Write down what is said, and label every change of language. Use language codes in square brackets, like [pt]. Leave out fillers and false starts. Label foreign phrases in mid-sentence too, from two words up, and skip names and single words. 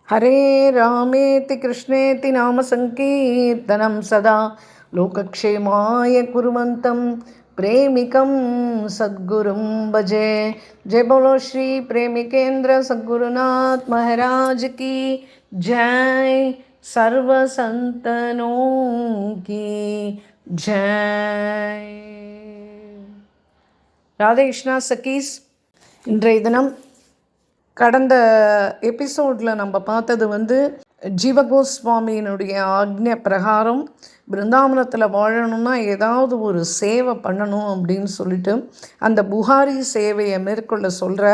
[sa] हरे रामेति कृष्णेति नाम संकीर्तनं सदा लोकक्षेमाय कुर्वन्तं प्रेमिकं सद्गुरुं भजे। [hi] जय बोलो श्री प्रेमिकेंद्र सद्गुरुनाथ महाराज की जय। सर्व संतनों की जय। [ta] ராதே கிருஷ்ணா சகீஸ். இன்றைய தினம் கடந்த எபிசோடில் நம்ம பார்த்தது ஜீவகோஸ்வாமியினுடைய ஆக்ஞை பிரகாரம் பிருந்தாவனத்தில் வாழணும்னா ஏதாவது ஒரு சேவை பண்ணணும் அப்படின்னு சொல்லிட்டு அந்த புகாரி சேவையை மேற்கொள்ள சொல்கிறார்.